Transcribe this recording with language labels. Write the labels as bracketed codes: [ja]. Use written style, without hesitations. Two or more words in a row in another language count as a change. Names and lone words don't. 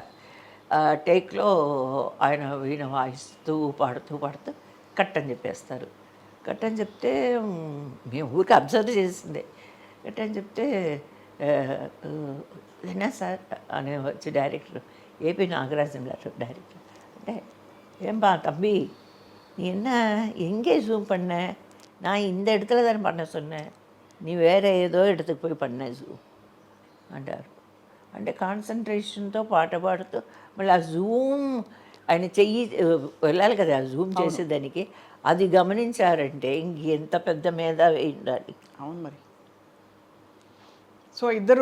[te] టేక్లో ఆయన వీణ వాయిస్తూ పాడుతూ కట్ అని చెప్పేస్తారు. కట్ అని చెప్తే మేము ఊరికి అబ్జర్వ్ చేసిందే. కట్ అని చెప్తే [ta] என்ன [te] సార్ అని వచ్చి డైరెక్టర్, ఏపీ నాగరాజన్ గారు డైరెక్టర్, అంటే [ta] ஏன்பா தம்பி நீ என்ன எங்கே ஜூம் பண்ண, நான் இந்த இடத்துல தானே பண்ண சொன்னேன், நீ [te] వేరే ఏదో [ta] இடத்துக்கு పోయి பண்ண [te] జూమ్ అంటారు. అంటే కాన్సన్ట్రేషన్తో పాట పాడుతూ మళ్ళీ ఆ జూమ్ ఆయన చెయ్యి వెళ్ళాలి కదా, జూమ్ చేసేదానికి అది గమనించారంటే ఇంకెంత పెద్ద మేధావి ఉండాలి. అవును మరి. సో ఇద్దరు